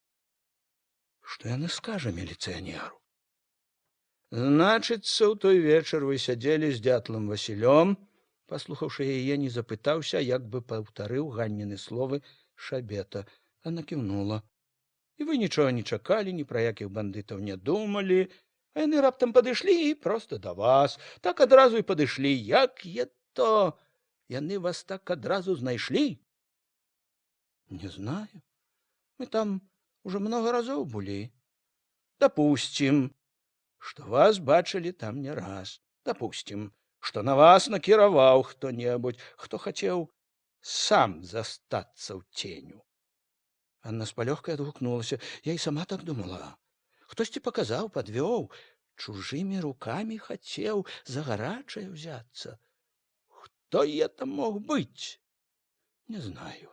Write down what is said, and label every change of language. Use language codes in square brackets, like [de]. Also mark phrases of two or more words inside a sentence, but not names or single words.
[be] Што яна скажа міліцыянеру? «Значыцца, у той вечар вы сядзелі з дятлам Васілём», паслухаўшы яе, не запытаўся, як бы паўтарыў Ганніны словы Шабета. Яна кіўнула. «І вы нічога не чакалі, ні пра якіх бандытаў не думалі, А яны раптам падышлі і проста да вас. Так адразу і падышлі. Як то яны вас так адразу знайшлі? [ru] Не знаю. Мы там уже много [be] разоў былі. [ru] Допустим, что вас [be] бачылі там не раз. [ru] Допустим, что на вас [be] накіраваў хто-небудзь, хто хацеў сам застацца ў ценю. Анна з палёгкай адгукнулася. Я і сама так думала. Хтосьці паказаў, падвёў, чужымі рукамі хацеў за гарачае ўзяцца. Хто это мог быць? Не знаю.